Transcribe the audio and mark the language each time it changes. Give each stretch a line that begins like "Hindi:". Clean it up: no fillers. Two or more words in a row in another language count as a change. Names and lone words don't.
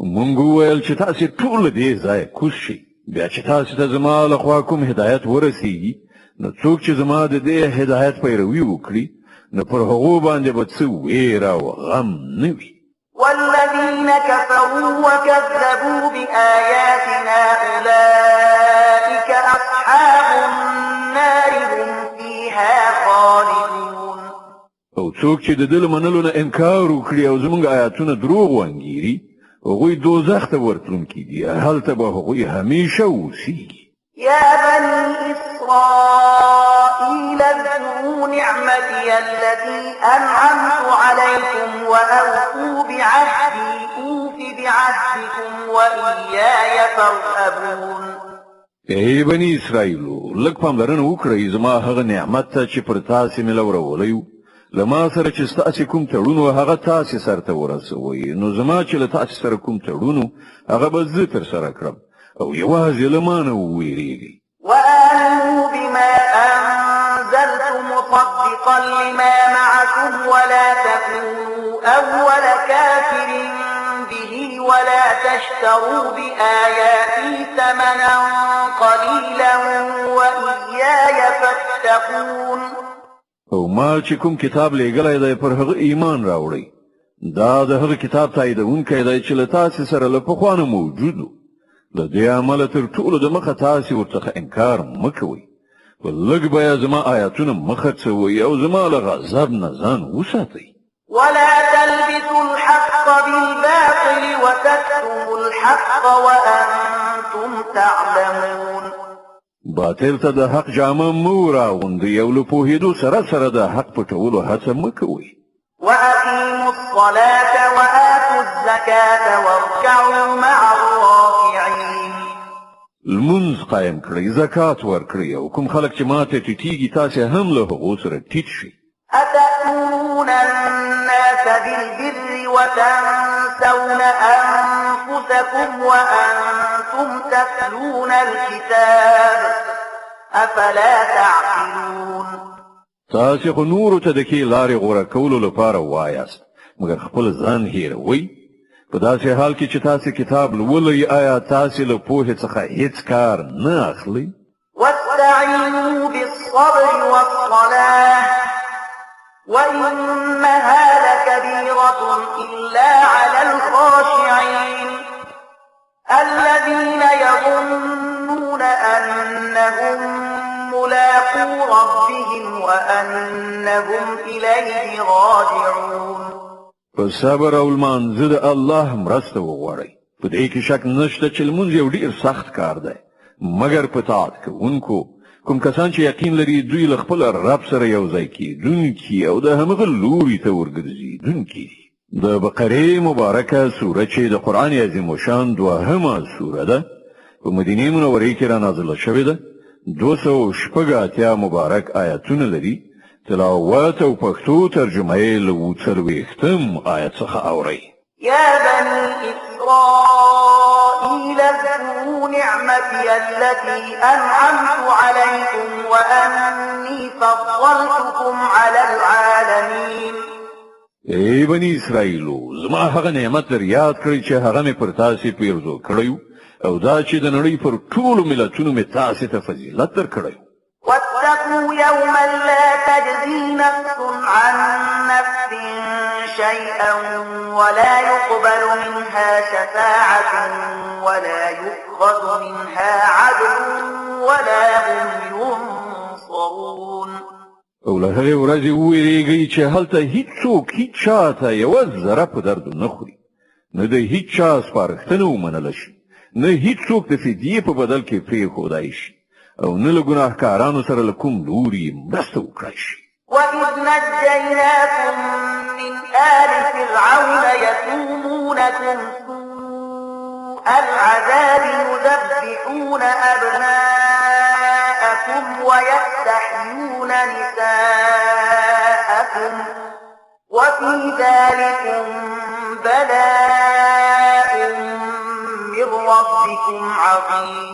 Pashto: مونږ وویل چې تاسې ټول دې ځای کوز شئ بیا چې تاسې ته زما لخوا کوم هدایت ورسیږي نو څوک چې زما د دې هدایت پیروي وکړي نو پر هغو باندې به څه ویره او غم نه وي
Arabic: والذين كفروا وكذبوا بآياتنا أولئك أصحاب النار هم فيها خالدون
Pashto: او څوک چې د دې منلو نه انکار وکړي او زموږ آیاتونه دروغ وانګيري هغوی دوزخ ته ورتلونکي دي هلته به هغوی همیشه اوسیږي
Arabic: يا بني إسرائيل اذكروا نعمتي التي أنعمت عليكم وأوفوا بعهدي أوف بعهدكم وإياي فارهبون
Pashto: ای بني اسرائیلو لږ پاملرنه وکړئ زما هغه نعمت ته چې پر تاسې مې لورولی لما سره چې ستاسې کوم تړون هغه تاسې سرته ورسوئ نو زما چې له تاسې سره کوم تړون هغه به زه ترسره کړم او یوازې له ما نه وویریږئ
Arabic: وآمنوا بما أنزلت مصدقا لما معكم ولا تكونوا أول كافر به ولا تشتروا بآياتي ثمنا قليلا وإياي فاتقون
Pashto: او ما چې کوم کتاب لېږلی دی پر هغه ایمان راوړئ دا د هغه کتاب تاییدونکی دی چې له تاسې سره له پخوا نه موجود و د دې عمله تر ټولو د مخه تاسې ورڅخه انکار مه کوئ په لږ بیه زما آیاتونه مه خرڅوئ او زما له غضب نه ځان وساتئ
Arabic: ولا تلبسوا الحق بالباطل وتكتموا الحق وأنتم تعلمون
Pashto: باطل ته د حق جامه مه راغوندئ او له پوهېدو سره سره د حق پټولو هڅه مه کوئ
Arabic: وأقيموا الصلاة وآتوا الزكاة واركعوا مع الراكعين
Pashto: لمونځ قایم کړئ زکات ورکړئ او کوم خلک چې ماته ټیټیږي تاسې هم له هغو سره ټیټ شئ
Arabic: أتأمرون الناس بالبر وتنسون أنفسكم وأنتم تتلون الكتاب أفلا تعقلون
Pashto: تاسې خو نورو ته د کې لارې غوره کولو لپاره وایاست مګر خپل ځان هېروئ په داسې حال کې چې تاسې کتاب لولئ آیا تاسې له پوهې څخه هیڅ کار نه اخلئ
Arabic: واستعينوا بالصبر والصلاة وإنها لكبيرة إلا على الخاشعين الذين يظنون أنهم ملاقو ربهم وأنهم إليه راجعون
Pashto: فالصبر او المنزه د الله مرسته وغواړئ په دې کې شک نشته چې لمونځ یو ډېر سخت کار دی مګر په طاعت کوونکو کوم کسان چې یقین لري دوی له خپل رب سره یو ځای کېدونکي او د همغه لوري ته ورګرځېدونکي دي د بقرې مبارکه سوره چې د قرآن عظیم الشان دوهمه سوره ده په مدینې منورې کې رانازله شوې ده 286 مبارک آیاتونه لري تلاوت او پښتو ترجمه یې له 40 آیت څخه اورئ
Arabic: يا بني إسرائيل اذكروا نعمتي التي أنعمت عليكم وأني فضلتكم على العالمين
Pashto: ای بني اسرائیلو زما هغه نعمت در یاد کړئ چې هغه مې پر تاسې پیرزو کړی او دا چې د نړۍ پر ټولو ملتونو مې تاسې ته فضیلت درکړی
Arabic: واتقوا يوما لا تجزي نفس عن نفس شيئا ولا يقبل منها شفاعة ولا يؤخذ منها عدل ولا هم ينصرون
Pashto: او له هغې ورځې وویرېږئ چې هلته هیڅوک هیڅ چا ته یوه ذره په درد نه خوري نه د هیڅ چا سپارښتنه ومنله شي نه هیڅوک د فدیې په بدل کې پرېښودای شي او نه له ګناهکارانو سره له کوم لوري مرسته وکړای شي
Arabic: وإذ نجيناكم من آل فرعون يسومونكم سوء العذاب يذبحون أبناءكم ويستحيون نساءكم وفي ذلكم بلاء من ربكم عظيم